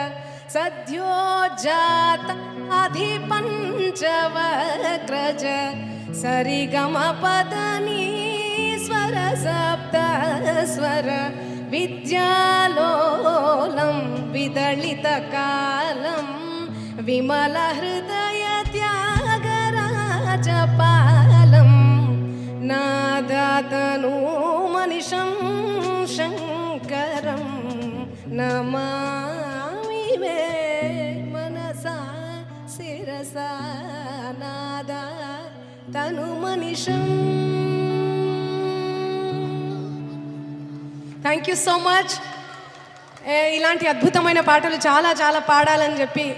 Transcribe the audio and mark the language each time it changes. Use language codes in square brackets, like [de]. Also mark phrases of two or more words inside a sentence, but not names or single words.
[sa] सद्योजाताधिपञ्चवक्त्रज सरिगमपदनी स्वर सप्त स्वर विद्यालोलं विदलितकालं विमलहृदय त्यागराजपालं नादा तनुमनिशं शङ्करं नमामि मे मनसा शिरसा नादा तनुमनिशं. [en] thank you so much. [te] ఇలాంటి అద్భుతమైన పాటలు చాలా చాలా పాడాలని చెప్పి